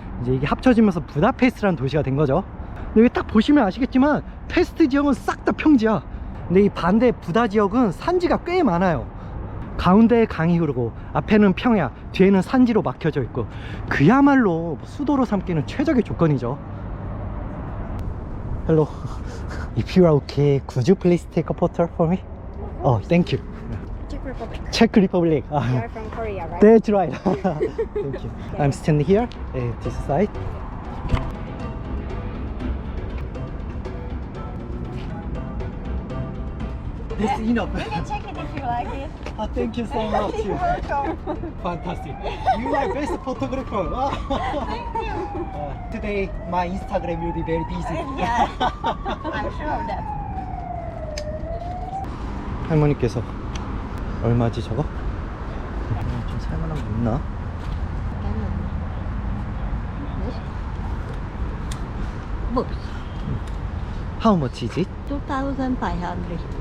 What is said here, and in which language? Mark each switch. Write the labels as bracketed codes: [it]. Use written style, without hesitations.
[ko] 이제 이게 합쳐지면서 부다페스트라는 도시가 된 거죠. 근데 여기 딱 보시면 아시겠지만 페스트 지역은 싹 다 평지야. 근데 이 반대 부다 지역은 산지가 꽤 많아요. 가운데에 강이 흐르고 앞에는 평야, 뒤에는 산지로 막혀져 있고, 그야말로 수도로 삼기는 최적의 조건이죠. [en] Hello. If you are okay, could you please take a photo for me? Oh, thank you. Czech Republic. Czech Republic. You are from Korea, right? That's right. Thank you. I'm standing here, this side. That's enough. Check it if you like it. Thank you so much. You're welcome. Fantastic. You are best photographer. Thank you. Today my Instagram will be very busy. Yeah, I'm sure of that. [ko] 할머니께서 얼마지 저거? 좀 살만한 거 있나? [en] Books, How much is it? 2,500.